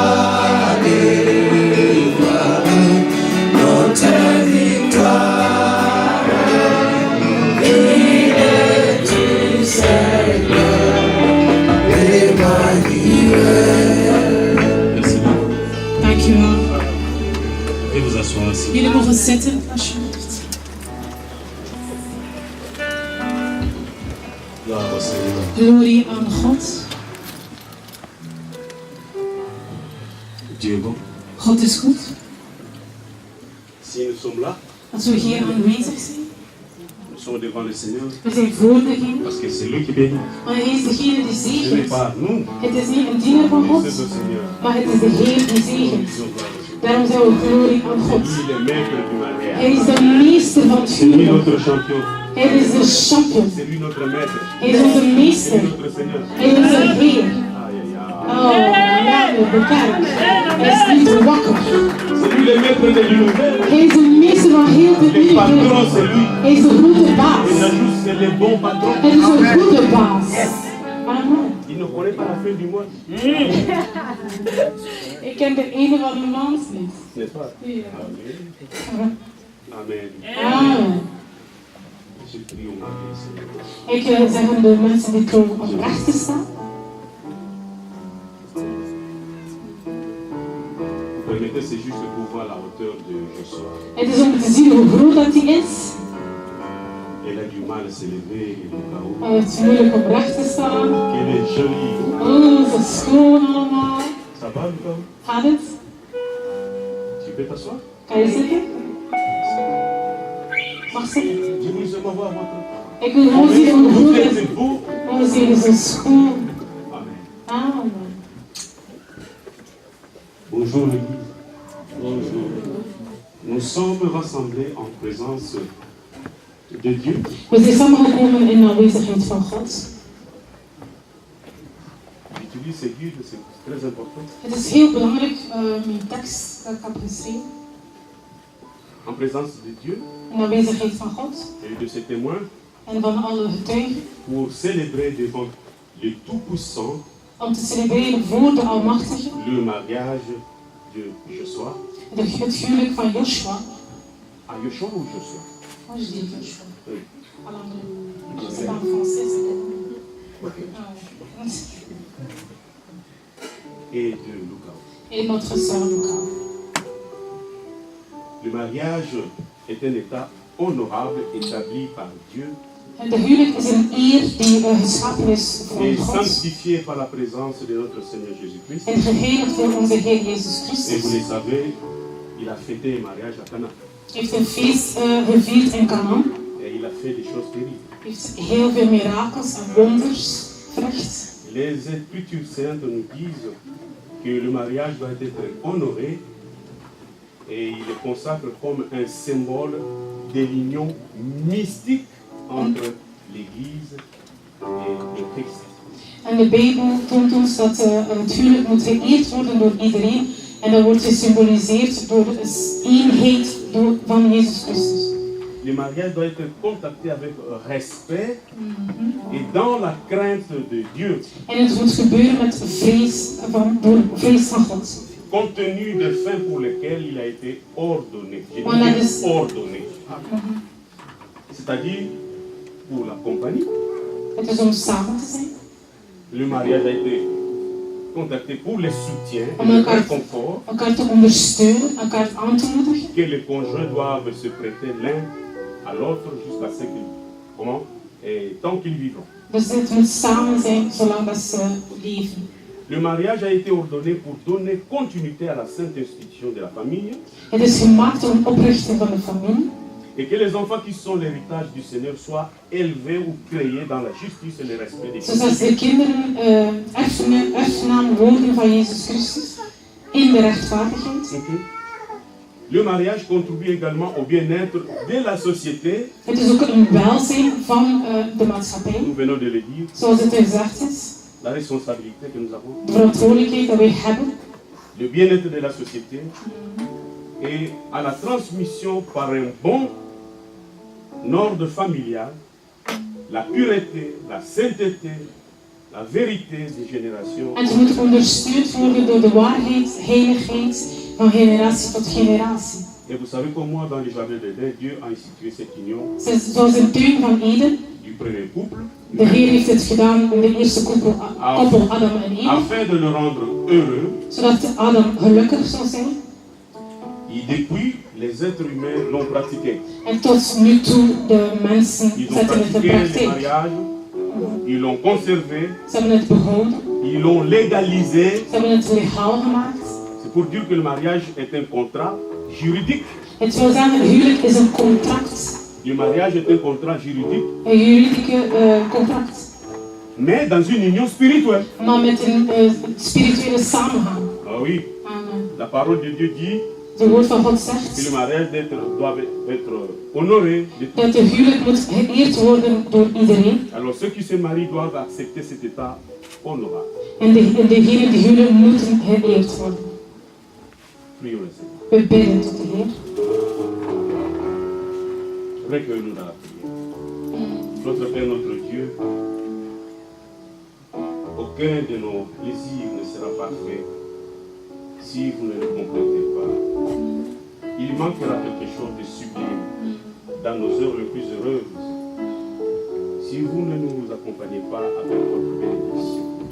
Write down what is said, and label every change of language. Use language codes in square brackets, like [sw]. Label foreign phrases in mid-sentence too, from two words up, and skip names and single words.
[fr] des rois, notre victoire, il est du Seigneur, Emmanuel. Merci beaucoup. [nl] Dankjewel. [fr] Et vous asseoir aussi. [nl] Jullie mogen zitten alsjeblieft. Glorie aan God. [fr] Dieu est bon. [nl] God is goed. [fr] Si nous sommes là, [nl] Als we hier aanwezig zijn, [fr] nous sommes devant le Seigneur [nl] we zijn voor degene, [fr] parce que c'est lui qui bénit. [nl] maar hij is degene die [fr] Ce n'est [nl] zegent. [fr] pas nous, [nl] Het is niet een diener van God, [fr] c'est le Seigneur. [nl] maar het is de Heer die zegent. [fr] Disons gloire à Dieu. [nl] Daarom zijn we glorie aan God. [fr] Il est le maître du mariage. [nl] Hij is de meester van het [fr] C'est lui [nl] huwelijk. [fr] notre champion. [nl] Hij is de champion. [fr] C'est lui notre maître. [nl] Hij is onze [fr] C'est [nl] meester. [fr] lui notre Seigneur. [nl] Hij is onze Heer. [fr] Aïe, aïe, aïe. Oh, Emmanuel, [nl] beperkt. Hij is niet wakker. [fr] C'est lui le maître de l'univers. [nl] Hij is de meester van heel de [fr] Le patron, [nl] wereld. [fr] c'est lui. [nl] Hij is de grote [fr] Et [nl] baas. [fr] Najous, c'est le bon patron. [nl] Hij is de goede baas. Amen. [fr] Il ne connaît pas la fin du mois. [nl] Ik ken de ene van de maand niet. [fr] N'est-ce pas? [nl] Ja. Amen. Amen. [fr] Je prie au nom du Seigneur. [nl] Ik wil zeggen de mensen die komen op rechter staan. [fr] Vous permettez, c'est juste pour voir la hauteur de Joshua. [nl] Het is om te zien hoe groot dat hij is. [fr] Elle a du mal à s'élever, Lucao. [nl] Hij heeft moeilijk op recht te staan. [fr] Qu'elle est jolie. [nl] Oh, ze is schoon allemaal. [fr] Ça va, Lucao? [nl] Gaat het? [fr] Tu peux t'asseoir? [nl] Kan je zitten? Mag zitten? [fr] Je voulais seulement voir votre. [nl] Ik wil gewoon zien hoe [fr] Vous [nl] groot het is. [fr] êtes beau. [nl] Oh, ze is zo schoon. Amen. Amen. [fr] Bonjour l'église. Bonjour. Nous sommes rassemblés en présence de Dieu. [nl] We zijn samengekomen in de aanwezigheid van God. [fr] J'utilise ces guides, c'est très important. [nl] Het is heel belangrijk, mijn tekst dat ik heb geschreven, [fr] En présence de Dieu [nl] in de aanwezigheid van God [fr] et de ses témoins [nl] en van alle getuigen, [fr] pour célébrer devant le Tout-Puissant [nl] om te celebreren voor de Almachtige, [fr] le mariage de Joshua. [nl] het huwelijk van Joshua. [fr] À Joshua ou Joshua? Moi je dis Joshua. Oui. Alors, c'est pas en français, c'est Et de Lucas. et notre sœur Luca. Le mariage est un état honorable établi par Dieu [nl] De huwelijk is een eer die geschapen is [fr] et [nl] voor God [fr] sanctifié par la présence de notre Seigneur Jésus-Christ. [nl] en geheiligd door onze Heer Jezus [fr] Et [nl] Christus. [fr] vous le savez, il a fêté un mariage à Cana. [nl] Hij heeft een feest gevierd in Canaan [fr] Et Et il a fait des choses terribles. [nl] heeft heel veel mirakels en wonders verricht. [fr] Les Écritures saintes nous disent que le mariage doit être honoré et il le consacre comme un symbole de l'union mystique entre l'Église et le Christ. [nl] En de Bijbel toont ons dat het huwelijk moet geëerd worden door iedereen. En dat wordt gesymboliseerd door de eenheid van Jezus Christus. [fr] Le mariage doit être contacté avec respect et dans la crainte de Dieu. [nl] En het moet gebeuren met vrees van God. [fr] Compte tenu des fins pour lesquels il a été ordonné. J'ai Voilà, dit ordonné. C'est-à-dire pour la compagnie. [nl] Het is om samen te zijn. [fr] Le mariage a été contacté pour le soutien et [nl] Om [fr] le [nl] elkaar [fr] réconfort [nl] te ondersteunen, elkaar aan te moedigen. [fr] que les conjoints doivent se prêter l'un à l'autre jusqu'à ce qu'ils, et tant qu'ils vivront. [nl] Dus het moet samen zijn zolang dat ze leven. [fr] Le mariage a été ordonné pour donner continuité à la sainte institution de la famille [nl] Het is gemaakt om oprichting van de familie. [fr] et que les enfants qui sont l'héritage du Seigneur soient élevés ou créés dans la justice et le respect des [nl] Zodat [fr] Christ. [nl] de kinderen erfgenaam worden van Jezus Christus in de rechtvaardigheid. [fr] Le mariage contribue également au bien-être de la société, [nl] Het is ook een welzijn van de maatschappij. [fr] nous venons de le dire, [nl] Zoals het gezegd is, [fr] la responsabilité que nous avons, [nl] de verantwoordelijkheid die wij hebben. [fr] le bien-être de la société et à la transmission par un bon ordre familial, la pureté, la sainteté, la vérité des générations. [nl] En ze moet ondersteund worden door de waarheid, heiligheid van generatie tot generatie. [fr] Et vous savez comme moi, dans le jardin d'Éden, Dieu a institué cette union [nl] Zoals in de tuin van Eden. [fr] du premier couple, [nl] De Heer heeft het gedaan in de eerste koppel Adam en Eva. [fr] afin de le rendre heureux. [nl] Zodat Adam gelukkig zou zijn. [fr] Et depuis, les êtres humains l'ont pratiqué. [nl] En tot nu toe de mensen [fr] Ils ont [nl] zetten het in [fr] pratiqué le [nl] praktijk. [fr] mariage, ils l'ont conservé, [nl] Ze hebben het behouden. [fr] ils l'ont légalisé. [nl] Ze hebben het legaal gemaakt. [fr] C'est pour dire que le mariage est un contrat juridique. [nl] Het wil zeggen, het huwelijk is een contract. [fr] Le mariage est un contrat juridique, [nl] Een juridische contract. [fr] mais dans une union spirituelle. [nl] Maar met een spirituele samenhang. [fr] Ah oui, Amen. la parole de Dieu dit [nl] Het woord van God [fr] que le [nl] zegt [fr] mariage doit être honoré de tous. [nl] dat de huwelijk moet geëerd worden door iedereen. [fr] Alors ceux qui se marient doivent accepter cet état honorable. [nl] En degenen die huwelijk moeten geëerd worden. [fr] Prions le Seigneur. [nl] We bidden tot de Heer. [fr] Recueille-nous dans la prière. Notre Père, notre Dieu, aucun de nos plaisirs ne sera parfait si vous ne le complétez pas. Il manquera quelque chose de sublime dans nos heures les plus heureuses si vous ne nous accompagnez pas avec votre bénédiction.